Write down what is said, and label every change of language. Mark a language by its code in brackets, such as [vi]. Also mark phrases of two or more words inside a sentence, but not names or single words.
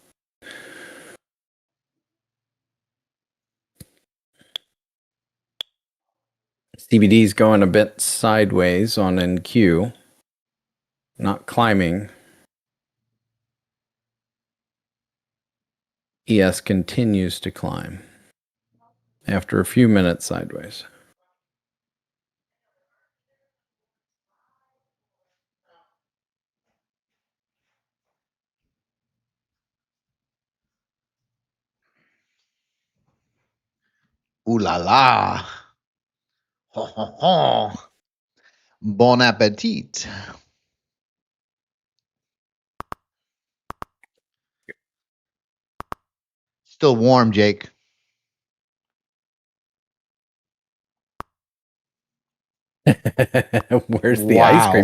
[en] CBD's going a bit sideways on NQ, not climbing. ES continues to climb after a few minutes sideways. Ooh la la. Ho, ho, ho. [fr] Bon appetit. [en] Still warm, Jake. Where's the ice cream?